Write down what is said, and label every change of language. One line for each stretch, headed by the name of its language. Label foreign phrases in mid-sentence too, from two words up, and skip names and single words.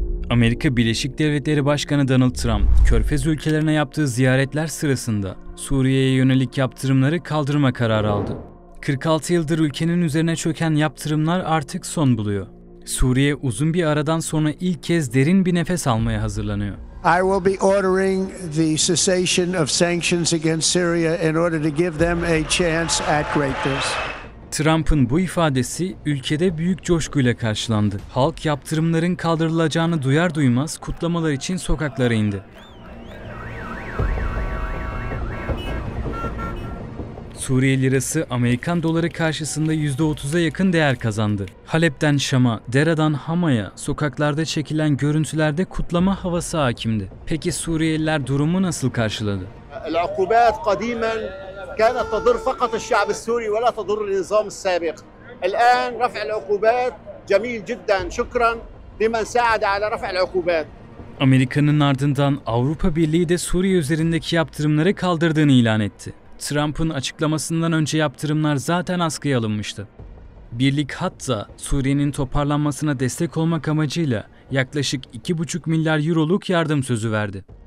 Turkish: Amerika Birleşik Devletleri Başkanı Donald Trump, Körfez ülkelerine yaptığı ziyaretler sırasında Suriye'ye yönelik yaptırımları kaldırma kararı aldı. 46 yıldır ülkenin üzerine çöken yaptırımlar artık son buluyor. Suriye uzun bir aradan sonra ilk kez derin bir nefes almaya hazırlanıyor.
English: I will be ordering the cessation of sanctions against Syria in order to give them a chance at greatness.
Turkish: Trump'ın bu ifadesi ülkede büyük coşkuyla karşılandı. Halk yaptırımların kaldırılacağını duyar duymaz kutlamalar için sokaklara indi. Suriye lirası Amerikan doları karşısında %30'a yakın değer kazandı. Halep'ten Şam'a, Dera'dan Hama'ya sokaklarda çekilen görüntülerde kutlama havası hakimdi. Peki Suriyeliler durumu nasıl karşıladı?
Arabic: العقوبات قديما كانت تضر فقط الشعب السوري ولا تضر النظام السابق. الآن رفع العقوبات جميل جدا. شكرا لمن ساعد على رفع العقوبات.
Turkish: Amerika'nın ardından Avrupa Birliği de Suriye üzerindeki yaptırımları kaldırdığını ilan etti. Trump'ın açıklamasından önce yaptırımlar zaten askıya alınmıştı. Birlik hatta Suriye'nin toparlanmasına destek olmak amacıyla yaklaşık 2,5 milyar euroluk yardım sözü verdi.